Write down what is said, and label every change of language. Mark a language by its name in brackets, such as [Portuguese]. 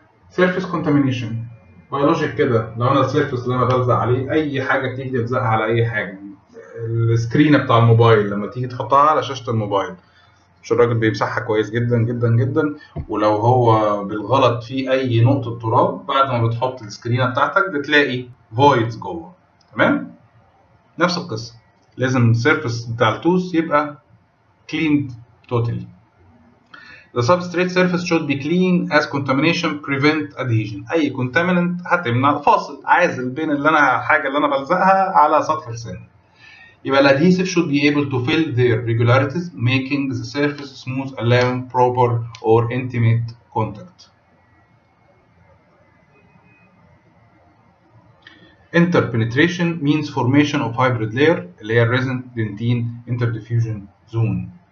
[Arabic] سيرفيس كونتامينيشن بيولوجيك كده، لو انا السيرفيس اللي انا بلزق عليه اي حاجه تيجي تلزقها على اي حاجه، السكرينه بتاع الموبايل لما تيجي تحطها على شاشه الموبايل مش الراجل بيمسحها كويس جدا جدا جدا، ولو هو بالغلط في اي نقطه تراب بعد ما بتحط السكرينه بتاعتك بتلاقي فويدز جوه. تمام؟ نفس القصه، لازم السيرفيس بتاع التوث يبقى [English] cleaned totally. The substrate surface should be clean as contamination prevent adhesion. [Arabic] أي contaminant هتمنع فاصل عازل بين الحاجة اللي أنا بلزقها على سطح السن. [English] يبقى ال adhesive should be able to fill their regularities making the surface smooth allowing proper or intimate contact. Interpenetration means formation of hybrid layer [Arabic] اللي هي [English] resin dentin interdiffusion zone.